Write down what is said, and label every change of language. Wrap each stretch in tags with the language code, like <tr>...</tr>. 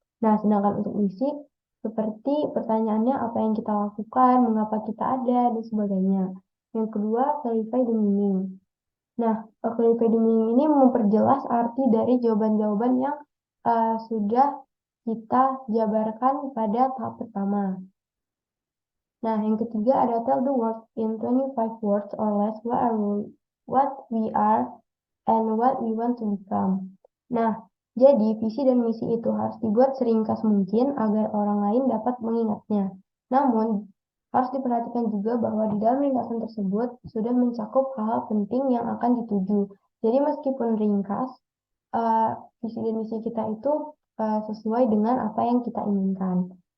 <id>Nah, sedangkan untuk misi, seperti pertanyaannya apa yang kita lakukan, mengapa kita ada, dan sebagainya. Yang kedua,</id> <en>clarify the meaning.</en> <id>Nah, clarify the meaning ini memperjelas arti dari jawaban-jawaban yang sudah kita jabarkan pada tahap pertama. Nah, yang ketiga ada</id> <en>tell the world in 25 words or less what we are and what we want to become.</en> <id>Nah, jadi visi dan misi itu harus dibuat seringkas mungkin agar orang lain dapat mengingatnya. Namun, harus diperhatikan juga bahwa di dalam ringkasan tersebut sudah mencakup hal-hal penting yang akan dituju. Jadi meskipun ringkas, visi dan misi kita itu sesuai dengan apa yang kita inginkan.</id>